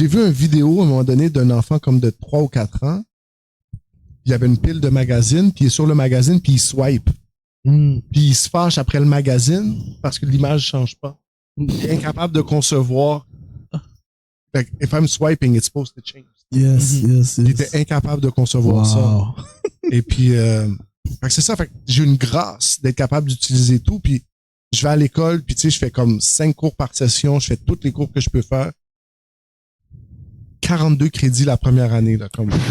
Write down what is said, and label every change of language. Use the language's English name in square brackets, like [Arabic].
[French] J'ai vu une vidéo à un moment donné d'un enfant comme de 3 ou 4 ans. Il y avait une pile de magazines, puis il est sur le magazine, puis il swipe. Puis il se fâche après le magazine parce que l'image change pas. Il est incapable de concevoir. [English] Like, if I'm swiping, it's supposed to change. Yes. [French] Il était incapable de concevoir ça. Et puis, fait que c'est ça. Fait que j'ai une grâce d'être capable d'utiliser tout, puis je vais à l'école, puis tu sais, je fais comme 5 cours par session, je fais tous les cours que je peux faire. 42 crédits la première année, là, comme.